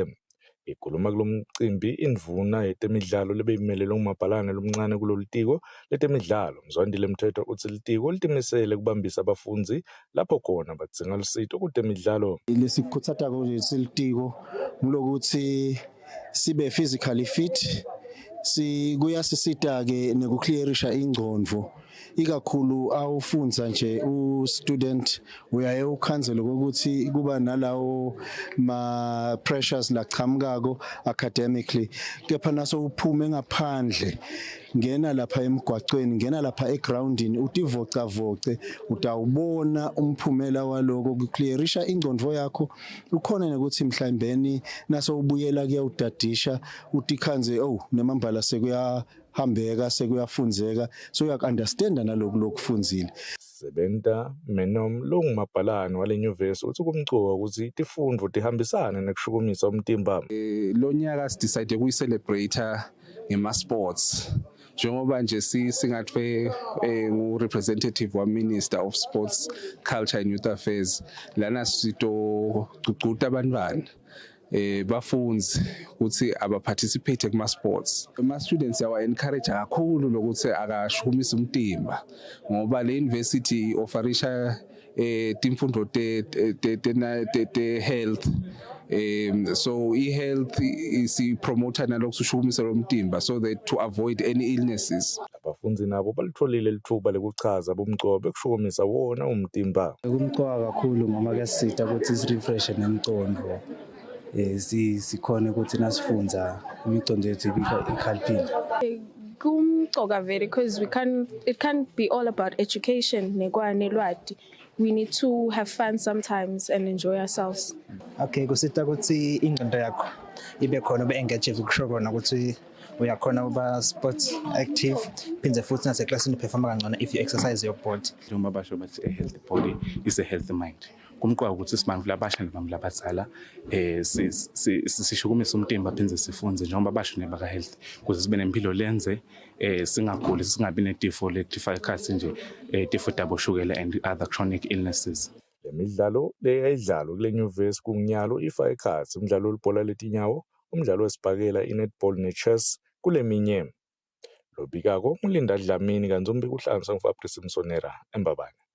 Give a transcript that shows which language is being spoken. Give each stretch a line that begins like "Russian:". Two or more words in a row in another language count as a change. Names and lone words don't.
Swati: Ikhuluma kulomcimbi indvuna yetemidlalo lebeyimelele ngumabhalane lomncane kulolitiko letemidlalo Mzwandile Mthethwa uthi litiko litimisele kubambisa abafundzi lapho khona badzinga lusito kutemidlalo. Lesikhutsata silitiko ngulokuthi sibe
English: physically fit
Swati: kuyasisita ke nekuklearisha ingqondo ikakhulu awufunza nje u-student uyaye ukhanzele ukuthi kuba nalawo ma-pressures lachamukako academically kepha naso uphume ngaphandle ngena lapha emgwacweni ngena lapha egroundini utivocavoce utawubona umphumela waloko kuclearisha ingqondo yakho ukhona nokuthi mhlawumbeni naso ubuyela kuyawudadisha utikhanze nemambala sekuyahambeka sekuyafunzeka so uyak-understanda naloku lokufunzile. Sebenta Menom longumabhalane wale nyuvesi uthi kumcoka ukuthi tifundvo tihambisane nekushukumisa umtimba. Lo nyaka sidecide ukuyicelebrate ngema-sports njengoba nje singathiwe ngu-representative wa-Minister of Sports, Culture and Youth Affairs lana sitocucuta abantwana bafunzi ukuthi abaparticipate kuma-sports. Ama-students yawa-encourage kakhulu lokuthi akashukumisa umtimba ngoba le university offerisha timfundo te-health so i-health isipromota nalokhu ushukumisa lo mtimba
English: so that to avoid any illnesses.
Swati: Abafunzi nabo balitholile lithuba lekuchaza bomcoka ekushukumisa wona umtimba. Kumcoka kakhulu ngoba kuyasita ukuthi sirefreshe nemcondo sikhona ukuthi nasifunza imicondvo yethu ikhaliphile.
English: Kumcoka very because it can't be all about education nekwanelwati. We need to have fun sometimes and enjoy ourselves.
Swati: Okay, kusita ukuthi ingqondo yakho ibe khona ube-engage kusho kona ukuthi uyakhona uba
English: sports active
Swati: phindze futhi naseklasini uperforma kangcono
English: if you exercise your body.
Swati: Njengoba basho bathi
English: a healthy body is a healthy mind.
Swati: Kumqoka ukuthi sibantu labasha nabantu labadala sishukumise umtimba phindze sifunze njengoba basho nebaka health ukuze sibe nempilo lenze singaguli singabi netifo letifaka ikhathi nje tifo daboshukela
English: and other chronic illnesses.
Swati: Lemidlalo leyayidlalo kule nyuvesi kungunyalo ifaka ikhathi umdlalo webhola letinyawo umdlalo wesibhakela i-netball ne-chess kuleminye. Lobikako uLinda Dlamini kanzombi kuhlanganisa nguFabrice Msonera eMbabane.